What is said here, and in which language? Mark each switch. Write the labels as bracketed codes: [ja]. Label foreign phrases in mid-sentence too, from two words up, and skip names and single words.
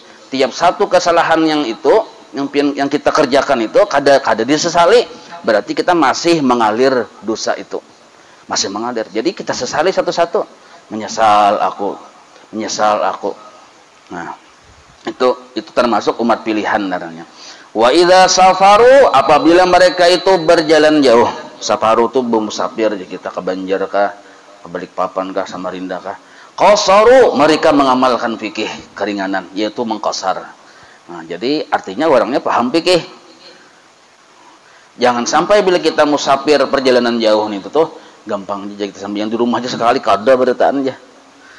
[id] Tiap satu kesalahan yang itu, yang kita kerjakan itu kada disesali, berarti kita masih mengalir dosa itu. Masih mengalir. Jadi kita sesali satu-satu. Menyesal aku. Nah, itu termasuk umat pilihan namanya. [ar] Wa idza safaru, [id] apabila mereka itu berjalan jauh. Safaru itu musafir, kita ke Banjar kah, ke Balikpapan kah, Samarinda kah. Qasaru, mereka mengamalkan fikih keringanan, yaitu mengqasar. Nah, jadi artinya orangnya paham fikih. Jangan sampai bila kita musafir perjalanan jauh nih tuh gampang aja kita sambil yang di rumah aja sekali [bjn] kada berataan aja.